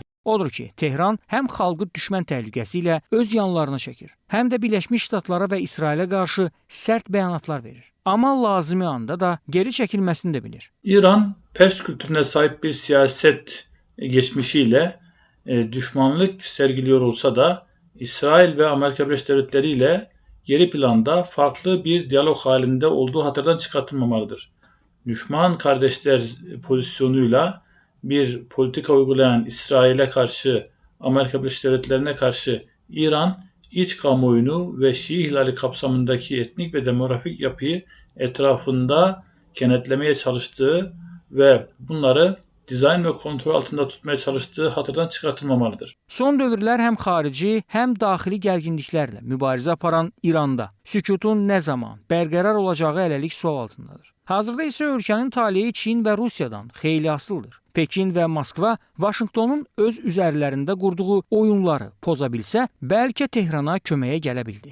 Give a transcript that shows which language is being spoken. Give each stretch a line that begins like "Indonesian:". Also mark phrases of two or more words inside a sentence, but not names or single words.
Azerbaijani: Odur ki, Tehran həm xalqı düşmən təhlükəsi ilə öz yanlarına çəkir, həm də Birləşmiş Ştatlara və İsrailə qarşı sərt bəyanatlar verir. Amma lazımi anda da geri çəkilməsini də bilir.
Turkish: İran, Pers kültürünə sahib bir siyasət geçmişi ilə düşmanlıq sərgiliyor olsa da, İsrail və Amerika Birləşmiş Devletləri ilə geri planda farklı bir diyalog halinde olduğu hatırdan çıkartılmamalıdır. Düşman kardeşler pozisyonuyla bir politika uygulayan İsrail'e karşı, Amerika Birleşik Devletleri'ne karşı İran, iç kamuoyunu ve Şii ihlali kapsamındaki etnik ve demografik yapıyı etrafında kenetlemeye çalıştığı ve bunları dizayn ve kontrol altında tutmaya çalıştığı hatırdan çıkartılmamalıdır.
Azerbaijani: Son dövrlər həm xarici, həm daxili gərginliklərlə mübarizə aparan İranda sükutun nə zaman bərqərar olacağı hələlik sual altındadır. Hazırda isə ölkənin taleyi Çin və Rusiyadan xeyli asılıdır. Pekin və Moskva Vaşinqtonun öz üzərlərində qurduğu oyunları poza bilsə, bəlkə Tehrana köməyə gələ bildi.